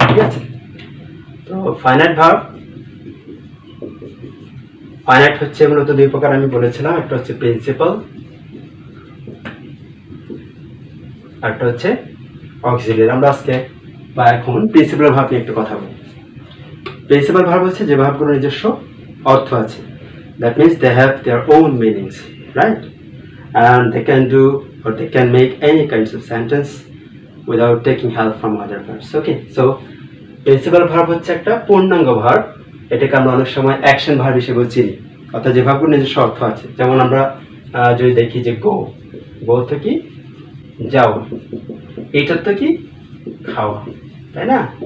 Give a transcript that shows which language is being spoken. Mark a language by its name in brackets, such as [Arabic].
[Bangla] ঠিক আছে, তো ফাইনাইট ভার্ব, ফাইনাইট হচ্ছে মূলত দুই প্রকার আমি বলেছিলাম, একটা হচ্ছে প্রিন্সিপাল, একটা হচ্ছে অক্সিলারি। আমরা আজকে বা এখন প্রিন্সিপাল ভার্ব নিয়ে একটু কথা বলব। প্রিন্সিপাল ভার্ব হচ্ছে যে ভার্বগুলোর নিজস্ব অর্থ আছে, [English] That means they have their own meanings, right? And they can do or they can make any kinds of sentence without taking help from other verbs. Okay, so [Bangla] principal verb হচ্ছে একটা পূর্ণাঙ্গ verb, এটাকে আমরা অনেক সময় action verb হিসেবে চিনি, অর্থাৎ যে ভার্বগুলোর নিজস্ব অর্থ আছে। যেমন আমরা যদি দেখি যে গো, গো তো কি যাও, এইটার তো কি খাওয়া, তাই না?